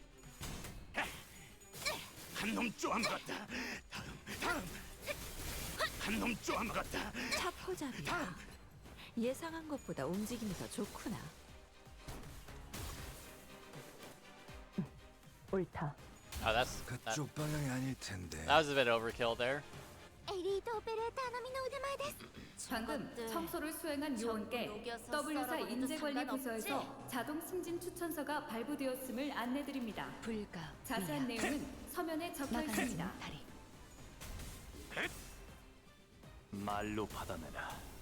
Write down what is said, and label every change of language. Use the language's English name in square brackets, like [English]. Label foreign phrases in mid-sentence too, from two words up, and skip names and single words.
[Korean] 한 놈 쪼아먹었다. 다음. 한 놈 쪼아먹었다. 차포잡이야. 예상한 것보다 움직임이 더 좋구나. 옳다. Oh, 그쪽 방향이 아닐 텐데. [English] that was a bit overkill there. [Japanese] エリートオペレーターのみの腕前です [Korean] 방금 청소를 수행한 요원께 W사 인재관리부서에서 자동 승진 추천서가 발부되었음을 안내드립니다. 불가. 자세한 내용은 서면에 적혀 있습니다. 다리. 말로 받아내라.